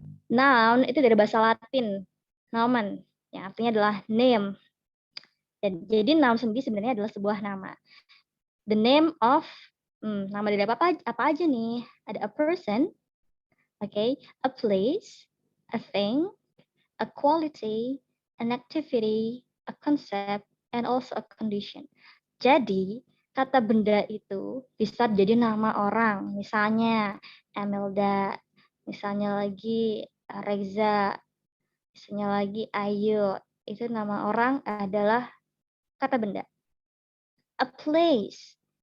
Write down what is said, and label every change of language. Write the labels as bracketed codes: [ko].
[id] Noun itu dari bahasa Latin, nomen, yang artinya adalah name. Dan jadi noun sendiri sebenarnya adalah sebuah nama. [en] The name of [id] nama dari apa aja nih? [en] Ada a person, okay, a place, a thing, a quality, an activity, a concept, and also a condition. [id] Jadi, kata benda itu bisa jadi nama orang. Misalnya, Emelda. Misalnya lagi, Reza. Misalnya lagi, Ayu. Itu nama orang adalah kata benda. [en] A place.